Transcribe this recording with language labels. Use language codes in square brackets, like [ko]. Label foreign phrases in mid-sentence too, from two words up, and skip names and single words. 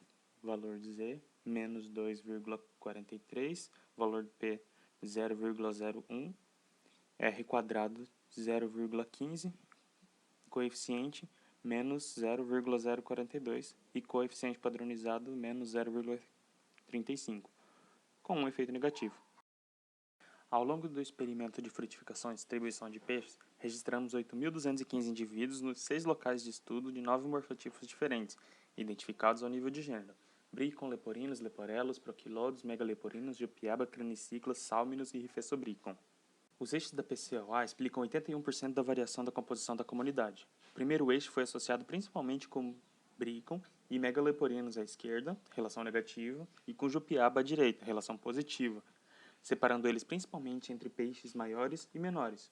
[pt] Valor de Z, menos 2,43, valor de P 0,01, R quadrado 0,15, coeficiente menos 0,042 e coeficiente padronizado menos 0,35, com um efeito negativo. Ao longo do experimento de frutificação e distribuição de peixes, registramos 8.215 indivíduos nos 6 locais de estudo de 9 morfotipos diferentes, identificados ao nível de gênero: Bricon, Leporinos, Leporellos, Proquilodes, Megaleporinos, Juppiaba, Craniciclas, Salminos e Rifesobricon. Os eixos da PCOA explicam 81% da variação da composição da comunidade. O primeiro eixo foi associado principalmente com Bricon e Megaleporinos à esquerda, relação negativa, e com Juppiaba à direita, relação positiva, separando eles principalmente entre peixes maiores e menores.